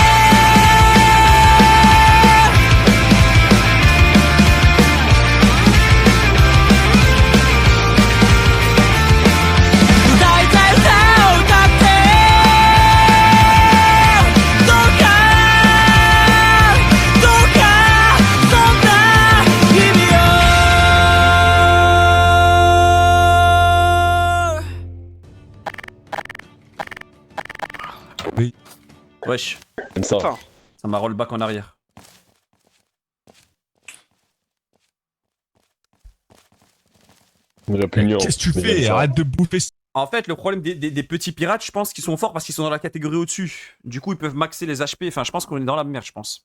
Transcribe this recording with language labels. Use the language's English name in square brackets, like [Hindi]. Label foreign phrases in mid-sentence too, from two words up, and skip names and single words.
[Japanese] 歌いたい歌を歌ってどうかそんな日々を [French] Wesh, Comme ça. ça m'a [English] roll back [French] en arrière. La punion. Qu'est-ce que tu Mais fais? bien ça. Arrête de bouffer. En fait, le problème des petits pirates, je pense qu'ils sont forts parce qu'ils sont dans la catégorie au-dessus. Du coup, ils peuvent maxer les HP. Enfin, je pense qu'on est dans la merde, je pense.